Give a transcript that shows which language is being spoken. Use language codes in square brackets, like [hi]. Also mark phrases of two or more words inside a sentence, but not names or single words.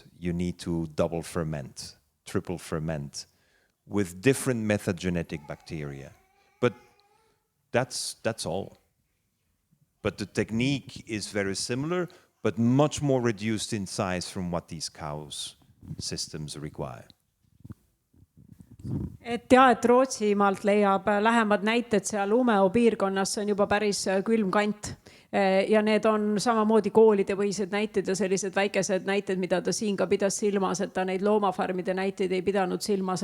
[en] You need to double ferment, triple ferment with different metagenetic bacteria. But that's all. But the technique is very similar, but much more reduced in size from what these cows systems require. [et] Et ja, et Rootsimaalt leiab lähemad näited seal Umeå piirkonnas, see on juba päris külm kant. Ja need on samamoodi koolide põhised näited ja sellised väikesed näited, mida ta siin ka pidas silmas, et ta neid loomafarmide näiteid ei pidanud silmas.